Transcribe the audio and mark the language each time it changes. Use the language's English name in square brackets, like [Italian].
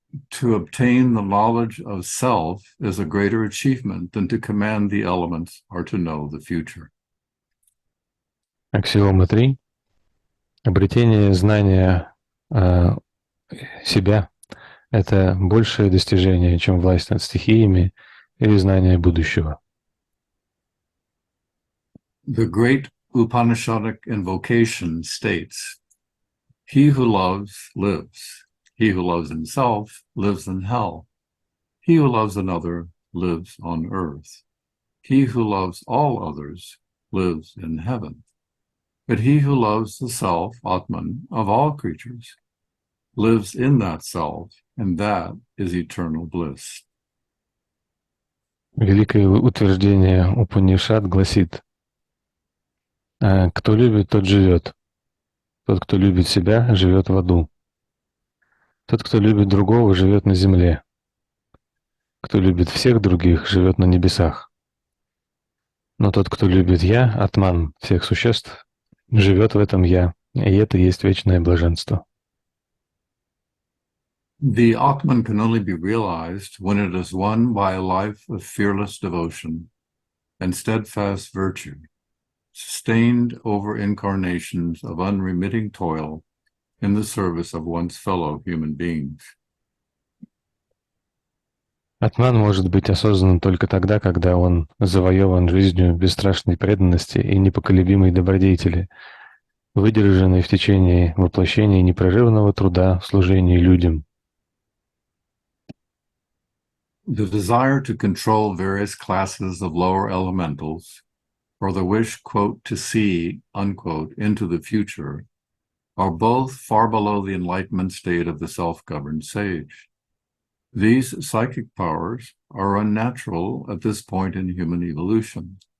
[English] To obtain the knowledge of self is a greater achievement than to command the elements or to know the future. [Russian] Аксиома 3. Обретение знания себя – это большее достижение, чем власть над стихиями или знание будущего. [English] The great Upanishadic invocation states, "He who loves, lives. He who loves himself lives in hell. He who loves another lives on earth. He who loves all others lives in heaven. But he who loves the self, Atman, of all creatures, lives in that self, and that is eternal bliss." [Russian] Великое утверждение Упанишад гласит: «Кто любит, тот живет. Тот, кто любит себя, живет в аду. Тот, кто любит другого, живет на земле. Кто любит всех других, живет на небесах. Но тот, кто любит Я, Атман, всех существ, живет в этом Я, и это есть вечное блаженство». [English] The Atman can only be realized when it is won by a life of fearless devotion and steadfast virtue, sustained over incarnations of unremitting toil in the service of one's fellow human beings. [Russian] Атман может быть осознан только тогда, когда он завоеван жизнью бесстрашной преданности и непоколебимой добродетели, выдержанной в течение воплощений непрерывного труда в служении людям. [English] The desire to control various classes of lower elementals, or the wish, quote, to see, unquote, into the future, are both far below the enlightenment state of the self-governed sage. These psychic powers are unnatural at this point in human evolution.